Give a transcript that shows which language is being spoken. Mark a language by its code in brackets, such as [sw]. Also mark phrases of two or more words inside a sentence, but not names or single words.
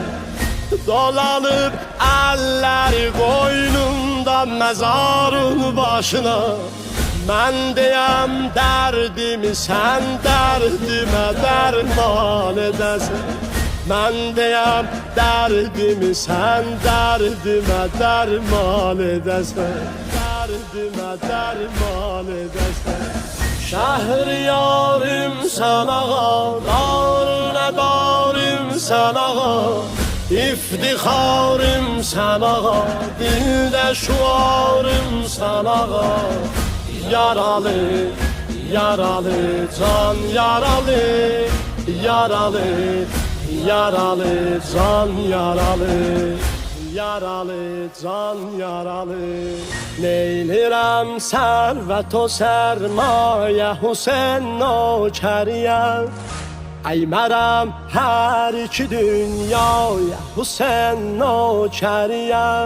[az] Dolanıb əlləri qoynunda məzarın başına, mən deyəm dərdimi sən dərdimə dərman edəsin. Mən deyəm dərdimi sən dərdimə dərman edəsən, dərdimə dərman edəsən. [tr] Şehriyarım sen ağa, darına darım sen ağa, İftiharım sen ağa, dilde şuarım sen ağa. [az] Yaralı, yaralı, can yaralı, yaralı, yaralı, can yaralı, yaralı, can yaralı. Neylirəm sərvət o sərmayə Hüseyin nökəriyəm, əymərəm hər iki dünyaya Hüseyin nökəriyəm.